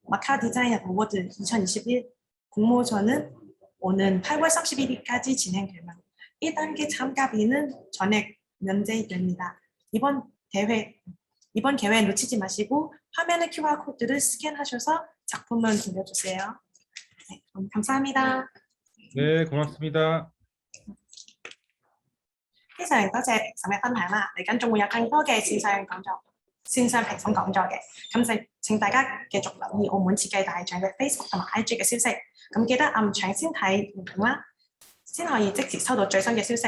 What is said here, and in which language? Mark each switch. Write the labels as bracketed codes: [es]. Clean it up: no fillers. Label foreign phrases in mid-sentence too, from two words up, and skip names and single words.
[ko] 마카 디자인 어워드 2021 공모전은 오는 8월 31일까지 진행되며 1단계 참가비는 전액 면제됩니다. 이번 기회 놓치지 마시고 화면의 QR코드를 스캔하셔서 작품을 올려주세요. 네, 그럼 감사합니다. 네, 고맙습니다. [yue] 非常多謝評審嘅分享啦，嚟緊仲會有更多嘅線上講座、線上評審講座嘅，咁就請大家繼續留意澳門設計大獎嘅 Facebook 同埋 IG 嘅消息，咁記得搶先睇影片啦，先可以即時收到最新嘅消息。